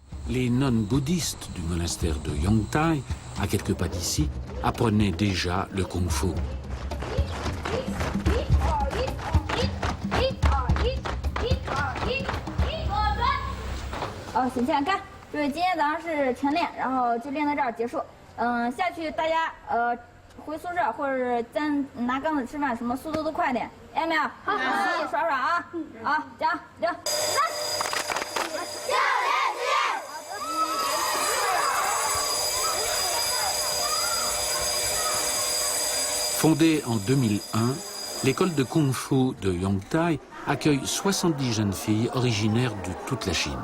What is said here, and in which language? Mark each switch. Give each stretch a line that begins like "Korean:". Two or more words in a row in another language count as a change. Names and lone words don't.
French: les nonnes bouddhistes du monastère de Yongtai, à quelques pas d'ici, apprenaient déjà le kung-fu.
Chinese: 请起来看，就是今天早上是晨练，然后就练到这儿结束。下去大家回宿舍或者咱拿缸子吃饭，什么速度都快点，听见没有？好，洗洗耍耍啊！好，讲6、3。
French: Fondée en 2001, l'école de kung-fu de Yongtai accueille 70 jeunes filles originaires de toute la Chine.